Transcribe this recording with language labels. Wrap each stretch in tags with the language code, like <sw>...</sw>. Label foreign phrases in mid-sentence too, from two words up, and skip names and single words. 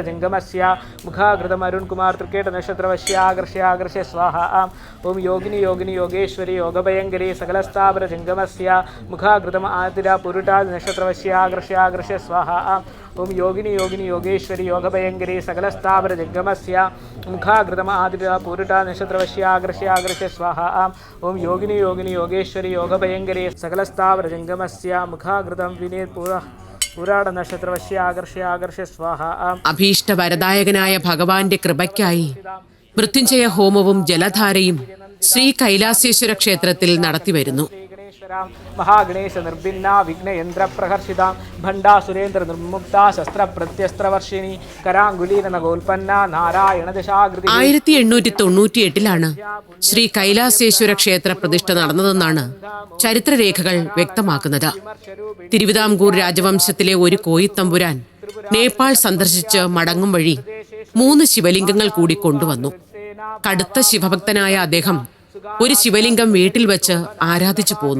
<sa>जंगमस्य मुखाग्रदम अरुण कुमार त्रिकेट नक्षत्रवश्य आगर्षय आगर्षय स्वाहा ओम योगिनी योगिनी योगेश्वरी योगभयंकरी सकलस्थावर जंगमस्य मुखाग्रदम आतिरा पुरुटा नक्षत्रवश्य आगर्षय आगर्षय स्वाहा ओम योगिनी योगिनी योगेश्वरी योगभयंकरी सकलस्थावर जंगमस्य मुखाग्रदम आदिरा पुरुटा नक्षत्रवश्य आगर्षय आगर्षय स्वाहा ओम योगिनी योगिनी योगेश्वरी योगभयंकरी सकलस्थावर जंगमस्य मुखाग्रदम विनीत पुराण नक्षत्रवश्य आगर्षय आगर्षय स्वाहा</sa> <ml>അഭീഷ്ടവരദായകനായ ഭഗവാന്റെ കൃപയ്ക്കായി മൃത്യുഞ്ജയ ഹോമവും ജലധാരയും ശ്രീ കൈലാസേശ്വര ക്ഷേത്രത്തിൽ നടത്തിവരുന്നു.</ml> <sa>महागणेश निर्भिन्ना विघ्न यंत्र प्रहर्षिता भंडा सुरेंद्र निर्मुक्ता शस्त्र प्रत्यस्त्रवर्षिणी करांगुलीन नगोल्पन्ना नारायण दशाकृति.</sa> <ml>1898 ശ്രീ കൈലാസേശ്വര ക്ഷേത്ര പ്രതിഷ്ഠ നടന്നതെന്നാണ് ചരിത്രരേഖകൾ വ്യക്തമാക്കുന്നത്. തിരുവിതാംകൂർ രാജവംശത്തിലെ ഒരു കോയിത്തമ്പുരാൻ നേപ്പാൾ സന്ദർശിച്ച് മടങ്ങും വഴി 3 ശിവലിംഗങ്ങൾ കൂടി കൊണ്ടുവന്നു. കടുത്ത ശിവഭക്തനായ അദ്ദേഹം ഒരു ശിവലിംഗം വീട്ടിൽ വെച്ച് ആരാധിച്ചു പോന്നു.</ml>